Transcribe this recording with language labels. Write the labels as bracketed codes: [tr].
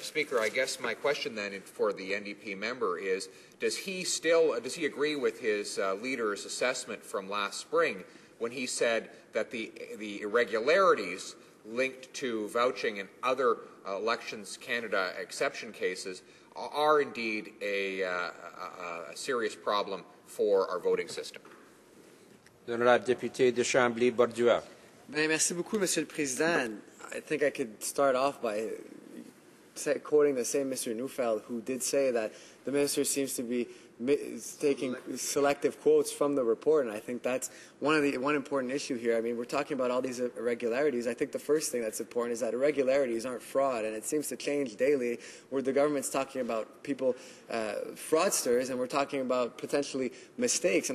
[en] Speaker, I guess my question then for the NDP member is, does he agree with his leader's assessment from last spring when he said that the irregularities linked to vouching and other Elections Canada exception cases are indeed a serious problem for our voting system? [fr] L'honorable député de Chambly-Borduas. Merci beaucoup, Monsieur le Président. [en] I think I could start off by quoting the same Mr. Neufeld, who did say that the minister seems to be taking selective quotes from the report, and I think that's one important issue here. I mean, we're talking about all these irregularities. I think the first thing that's important is that irregularities aren't fraud, and it seems to change daily, where the government's talking about people, fraudsters, and we're talking about potentially mistakes.